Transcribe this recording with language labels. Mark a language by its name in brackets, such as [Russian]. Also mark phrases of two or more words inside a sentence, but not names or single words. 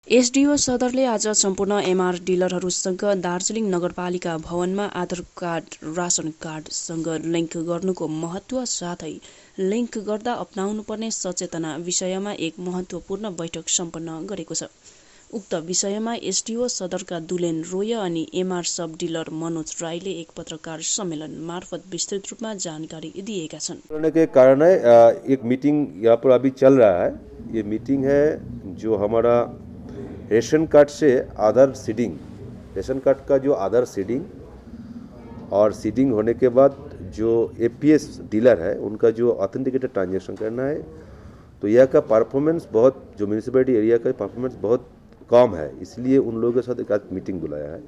[Nepali] एसडिओ सदरले आज सम्पूर्ण एमआर डिलरहरूसँग दार्जिलिङ नगरपालिका भवनमा आधार कार्ड रासन कार्डसँग लिङ्क गर्नुको महत्त्व साथै लिङ्क गर्दा अपनाउनुपर्ने सचेतना विषयमा एक महत्त्वपूर्ण बैठक सम्पन्न गरेको छ। उक्त विषयमा एसडिओ सदरका दुलेन रोय अनि एमआर [English] sub dealer [Nepali] मनोज राईले एक पत्रकार सम्मेलन मार्फत विस्तृत रूपमा जानकारी दिएका छन्। [Hindi] के कारण है एक मीटिंग यहाँ पर अभी चल रहा है। ये मीटिंग है जो हमारा रेशन कार्ड से आधार सीडिंग, रेशन कार्ड का जो आधार सीडिंग और सीडिंग होने के बाद जो एपीएस डीलर है उनका जो [English] authenticated transaction [Hindi] करना है, तो यह का परफॉर्मेंस बहुत, जो [English] municipality area [Hindi] का परफॉर्मेंस बहुत कम है, इसलिए उन लोगों के साथ एक आज मीटिंग बुलाया है।